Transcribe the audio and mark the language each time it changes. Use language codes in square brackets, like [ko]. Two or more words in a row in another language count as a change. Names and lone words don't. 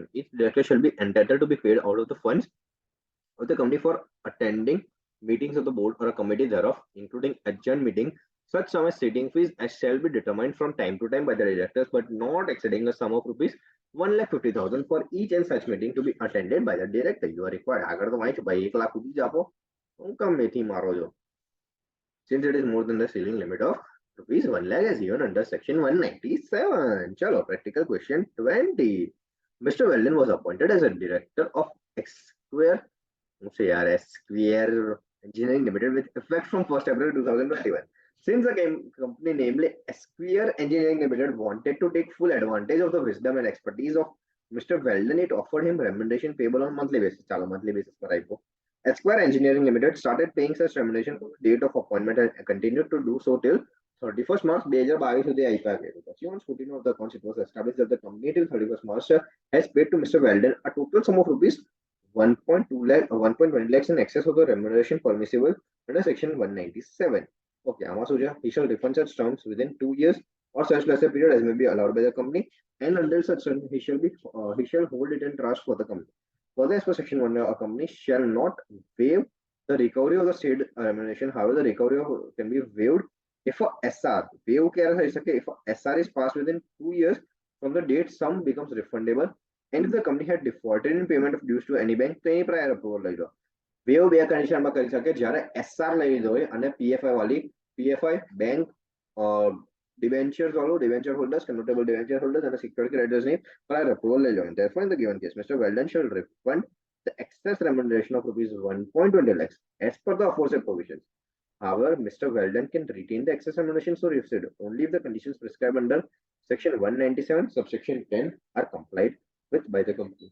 [en] Each director shall be entitled to be paid out of the funds of the company for attending meetings of the board or a committee thereof, including adjourned meeting. Such sum as sitting fees as shall be determined from time to time by the directors, but not exceeding a sum of rupees 1,50,000 for each and such meeting to be attended by the director. You are required. [gu] આગળ તો વાંચો ભાઈ 1 લાખ સુધી જ આપો હું ગમેથી મારો છો. [en] Since it is more than the ceiling limit of rupees 1 lakh as given under section 197. Chalo, practical question 20. Mr. Weldon was appointed as a director of Square Engineering Limited with effect from 1st April 2021. Since the company, namely Square Engineering Limited, wanted to take full advantage of the wisdom and expertise of Mr. Weldon, it offered him remuneration payable on monthly basis. [gu] Chalo, [en] monthly basis [gu] પર આપો. [en] Esquire Engineering Limited started paying such remuneration from the date of appointment and continued to do so till 31st March 2022 [gu] સુધી આપ્યા ગયેલું. [en] પછી on scrutiny of the accounts, it was established that the company till 31st March has paid to Mr. Weldon a total sum of rupees 1.20 lakhs in excess of the remuneration permissible under section 197. [gu] Okay, આમાં શું છે? [en] He shall refund such terms within 2 years or such lesser period as may be allowed by the company, and under such term he shall hold it in trust for the company. Further, as per section 1, a company shall not waive the recovery of the state remuneration. However, the recovery can be waived if a SR, if a SR is passed within 2 years from the date sum becomes refundable, and if the company had defaulted in payment of dues to any bank, [gu] તો એની [en] prior approval [gu] લઈ લો. વેવ બે કન્ડિશનમાં કરી શકે જ્યારે SR લઈ લીધો હોય અને PFI વાળી PFI બેંક debentures વાળું [en] debenture holders, convertible debenture holders and security creditors [gu] ની [en] prior approval [gu] લઈ લો. [en] Therefore, in the given case, Mr. Weldon shall refund the excess remuneration of rupees 1.20 lakhs as per the aforesaid provisions. However, Mr. Weldon can retain the excess remuneration so received only if the conditions prescribed under section 197 subsection 10 are complied with by the company.